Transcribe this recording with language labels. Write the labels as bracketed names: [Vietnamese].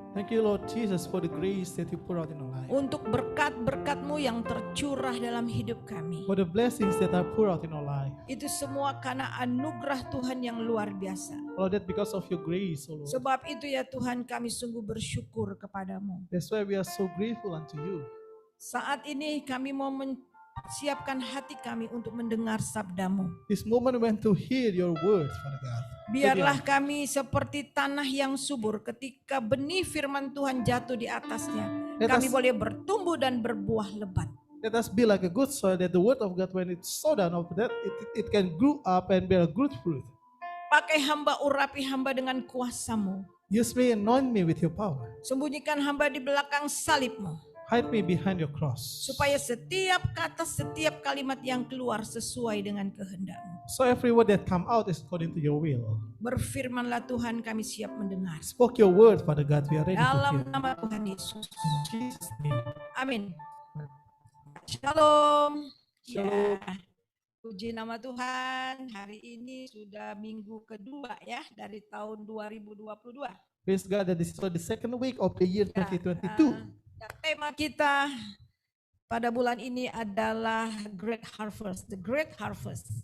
[English] Thank you, Lord Jesus, for the grace that you pour out in our life. [Indonesian] Untuk berkat-berkat-Mu yang tercurah dalam hidup kami. [English] For the blessings that are poured out in our life. [Indonesian] Itu semua karena anugerah Tuhan yang luar biasa. [English] Lord, that because of your grace, oh Lord. [Indonesian] Sebab itu ya Tuhan, kami sungguh bersyukur kepadamu. [English] That's why we are so grateful unto you. [Indonesian] Saat ini kami mau siapkan hati kami untuk mendengar sabdamu. [English] This moment we want to hear your words, Father God. [Indonesian] Biarlah kami seperti tanah yang subur, ketika benih firman Tuhan jatuh di atasnya, kami boleh bertumbuh dan berbuah lebat. [English] Let us be like a good soil, that the word of God, when it's so down of that, it can grow up and bear good fruit. [Indonesian] Pakai hamba, urapi hamba dengan kuasa-Mu. [English] Use me, anoint me with your power. [Indonesian] Sembunyikan hamba di belakang salib-Mu. [English] Hide me behind your cross. [Indonesian] Supaya setiap kata, setiap kalimat yang keluar sesuai dengan kehendak-Mu. [English] So every word that come out is according to your will. [Indonesian] Berfirmanlah Tuhan, kami siap mendengar. [English] Spoke your word, Father God, we are ready to hear. [Indonesian] Dalam nama Tuhan Yesus. [English] In Jesus' name. [Indonesian] Amin. Shalom. Shalom. Ya. Puji nama Tuhan. Hari ini sudah minggu kedua ya dari tahun 2022. [English] Praise God that this is the second week of the year 2022. [Indonesian] Tema kita pada bulan ini adalah Great Harvest, the Great Harvest.